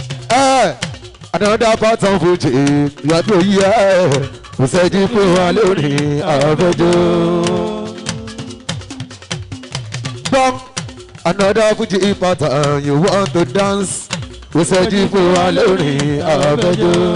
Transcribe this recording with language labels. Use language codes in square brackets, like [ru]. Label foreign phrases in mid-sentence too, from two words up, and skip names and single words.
[en] Eh, another pattern Fuji you want to hear. [yo] We ṣẹ́jú fún wa lórí àwa fẹ́ jó. [en] Bang. Another Fuji pattern you want to dance. [yo] We ṣẹ́jú fún wa lórí àwa fẹ́ jó.